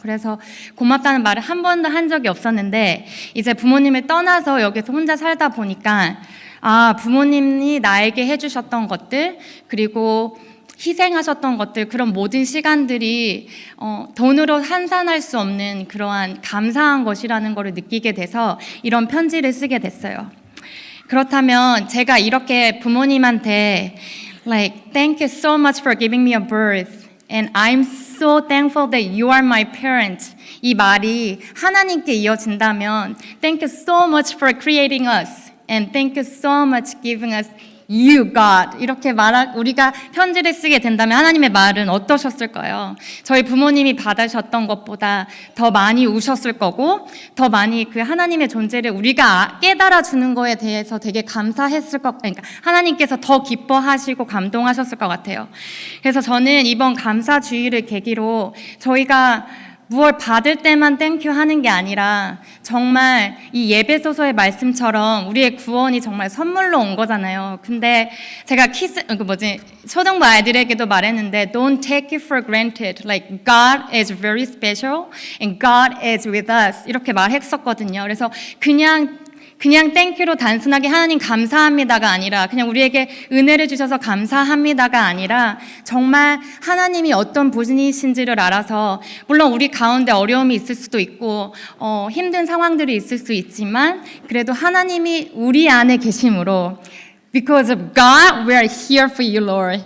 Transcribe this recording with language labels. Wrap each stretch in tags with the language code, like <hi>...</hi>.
<ko>그래서 고맙다는 말을 한 번도 한 적이 없었는데, 이제 부모님을 떠나서 여기서 혼자 살다 보니까 부모님이 나에게 해주셨던 것들, 그리고 희생하셨던 것들, 그런 모든 시간들이 돈으로 환산할 수 없는 그러한 감사한 것이라는 것을 느끼게 돼서 이런 편지를 쓰게 됐어요. 그렇다면 제가 이렇게 부모님한테</ko> <en>Thank you so much for giving me a birth and I'm so thankful that you are my parent,</en> <ko>이 말이 하나님께 이어진다면</ko> <en>Thank you so much for creating us and thank you so much giving us you, God.</en> <ko>이렇게 우리가 편지를 쓰게 된다면 하나님의 말은 어떠셨을까요? 저희 부모님이 받으셨던 것보다 더 많이 우셨을 거고, 더 많이 그 하나님의 존재를 우리가 깨달아 주는 거에 대해서 되게 감사했을 그러니까 하나님께서 더 기뻐하시고 감동하셨을 것 같아요. 그래서 저는 이번 감사주의를 계기로 저희가 무엇 받을 때만 땡큐 하는 게 아니라 정말 이 예배소서의 말씀처럼 우리의 구원이 정말 선물로 온 거잖아요. 근데 제가 초등부 아이들에게도 말했는데</ko> <en>Don't take it for granted. God is very special and God is with us.</en> <ko>이렇게 말했었거든요. 그래서 그냥 그냥 땡큐로 단순하게 하나님 감사합니다가 아니라 그냥 우리에게 은혜를 주셔서 감사합니다가 아니라 정말 하나님이 어떤 분이신지를 알아서 물론 우리 가운데 어려움이 있을 수도 있고 힘든 상황들이 있을 수 있지만 그래도 하나님이 우리 안에 계심으로</ko> <en>Because of God, we are here for you, Lord.</en>